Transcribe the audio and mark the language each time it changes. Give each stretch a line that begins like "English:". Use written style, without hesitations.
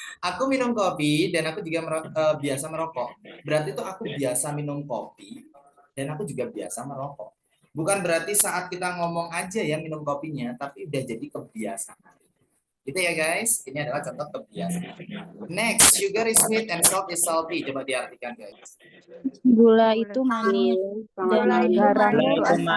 Indonesian: Aku minum kopi dan aku juga biasa merokok. Berarti tuh aku biasa minum kopi dan aku juga biasa merokok. Bukan berarti saat kita ngomong aja ya minum kopinya, tapi udah jadi kebiasaan. Gitu ya guys, ini adalah contoh kebiasaan.
English: Next, sugar is sweet and salt is salty.
Indonesian: Coba diartikan guys. Gula itu manis dan garam itu